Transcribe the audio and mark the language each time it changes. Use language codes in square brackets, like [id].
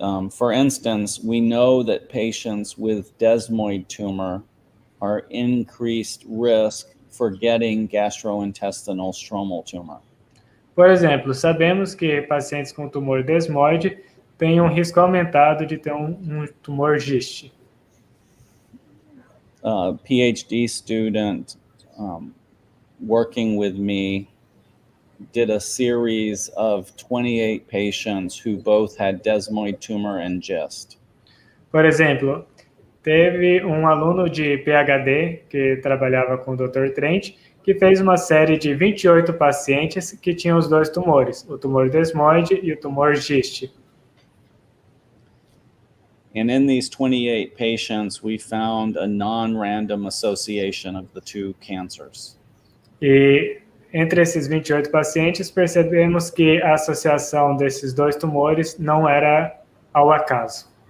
[en] For instance, we know that patients with desmoid tumor are increased risk for getting gastrointestinal stromal tumor. [pt] Por exemplo, sabemos que pacientes com tumor desmoide têm um risco aumentado de ter um tumor GIST. [en] PhD student working with me did a series of 28 patients who both had desmoid tumor and GIST. [pt] Por exemplo, teve um aluno de PhD que trabalhava com o Dr. Trent que fez uma série de 28 pacientes que tinham os dois tumores, o tumor desmoide e o tumor giste. [en] And in these 28 patients, we found a non-random association of the two cancers. [pt] E entre esses 28 pacientes, percebemos que a associação desses dois tumores não era ao acaso.